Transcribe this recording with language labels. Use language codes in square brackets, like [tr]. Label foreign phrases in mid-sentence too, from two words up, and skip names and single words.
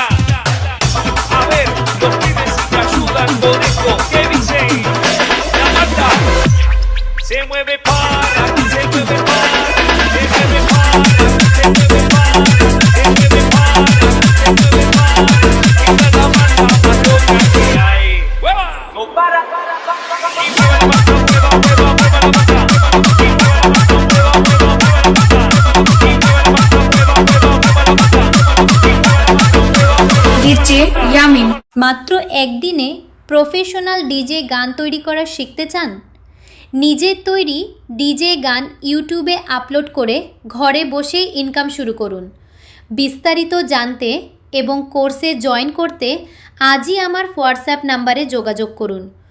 [es] A ver, los pibes me ayudan con esto, que dice, la banda se mueve para, se mueve para, se mueve para, se mueve para, se mueve para, se mueve para, esta es la banda más loca que hay. ¡Hueva! No para, y mueve la banda, mueva, mueva, mueva la banda, y mueve la banda, mueva, mueva, mueva la banda, y mueve la banda, mueva, mueva, mueva la banda, y mueve la banda, mueva, mueva. DJ Yamin. [bn] মাত্র একদিনে [en] professional DJ [bn] গান তৈরি করা শিখতে চান? নিজের তৈরি ডিজে গান ইউটিউবে আপলোড করে ঘরে বসেই ইনকাম শুরু করুন। বিস্তারিত জানতে এবং কোর্সে জয়েন করতে আজই আমার হোয়াটসঅ্যাপ নাম্বারে যোগাযোগ করুন